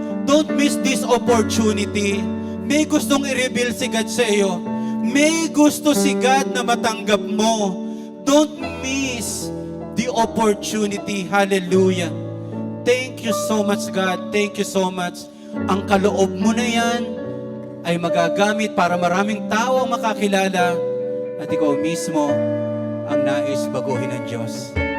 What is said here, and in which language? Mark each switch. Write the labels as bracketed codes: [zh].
[en] Don't miss this opportunity. [tl] May gustong i-reveal si God sa iyo. May gusto si God na matanggap mo. [en] Don't miss the opportunity. Hallelujah. Thank you so much, God. Thank you so much. [tl] Ang kaloob mo na yan ay magagamit para maraming tao ang makakilala at ikaw mismo ang nais baguhin ng Diyos.